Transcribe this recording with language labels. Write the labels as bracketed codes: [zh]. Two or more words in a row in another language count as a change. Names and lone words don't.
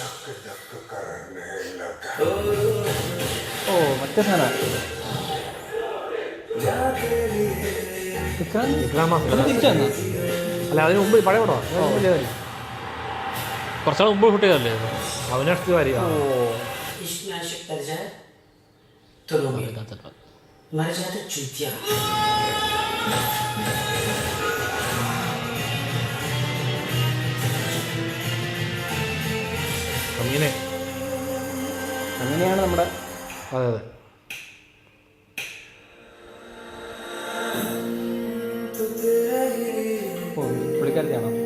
[ml] ഓ മറ്റേ സാധനം തിരിച്ചു വന്ന അല്ല, അതിന് മുമ്പ് പഴയ പടമാണ്. കുറച്ചാൾ മുമ്പ് ഷൂട്ട് ചെയ്തല്ലേ അവിനാഷ് തിവാരി. [hi] इसमें आशिक कर जाए तो रोगे, मर जाए तो चूतिया. [ml] കമീനെ. അങ്ങനെയാണ് നമ്മുടെ. അതെ അതെ. ഓ പുള്ളിക്കാരത്തിയാണോ?